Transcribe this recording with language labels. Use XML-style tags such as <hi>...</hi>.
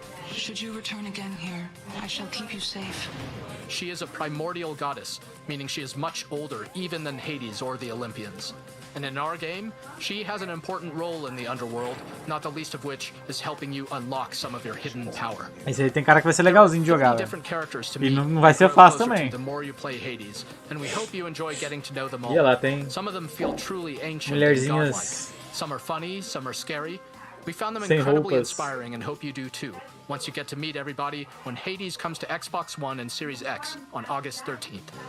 <en>Should you return again here, I shall keep you safe. She is a primordial goddess, meaning she is much older even than Hades or the Olympians. And in our game, she has an important role in the underworld, not the least of which is helping you unlock some of your hidden power.</en> <pt>Esse aí tem cara que vai ser legalzinho de jogar, velho. E não vai ser fácil também.</pt> <en>The more you play Hades, and we hope you enjoy getting to know them all.</en> <pt>E lá tem</pt> <en>Some of them feel truly ancient and godlike. Some are funny, some are scary. We found them incredibly inspiring and hope you do too, once you get to meet everybody when Hades comes to Xbox One and Series X on August 13th.</en>